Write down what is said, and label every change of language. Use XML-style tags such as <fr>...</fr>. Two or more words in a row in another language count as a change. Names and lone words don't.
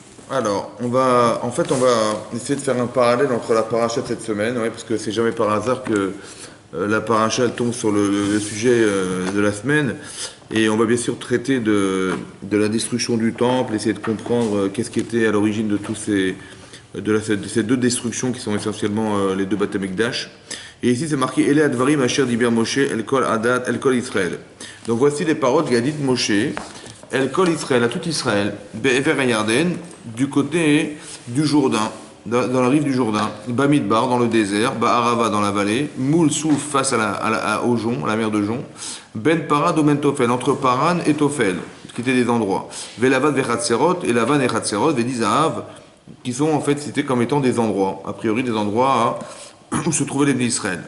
<fr>Alors, on va essayer de faire un parallèle entre la paracha de cette semaine, ouais, parce que c'est jamais par hasard que la paracha elle tombe sur le sujet de la semaine, et on va bien sûr traiter de la destruction du temple, essayer de comprendre qu'est-ce qui était à l'origine de de ces deux destructions qui sont essentiellement les deux</fr> <he>בית המקדש.</he> <fr>Et ici c'est marqué</fr> <he>אלה הדברים אשר דיבר משה אל כל עדת אל כל ישראל.</he> <fr>Donc voici les paroles qu'a dites Moshe.</fr> <he>אל כל ישראל,</he> <fr>à tout Israël,</fr> <he>בעבר הירדן,</he> <fr>du côté du Jourdain, dans la rive du Jourdain, Bamidbar, dans le désert, Ba'arava, dans la vallée,</fr> <he>מול סוף,</he> <fr>face au Jon, à la mer de Jon,</fr> <he>בין פארן</he> <fr>ou</fr> <he>בין תופל,</he> <fr>entre Paran et Tofel, qui étaient des endroits,</fr> <he>ולבן וחצרות,</he> <fr>et Lavan et Chatserot, Vedizahav, qui sont en fait cités comme étant des endroits, a priori des endroits où se trouvaient les</fr> <he>בני ישראל.</he>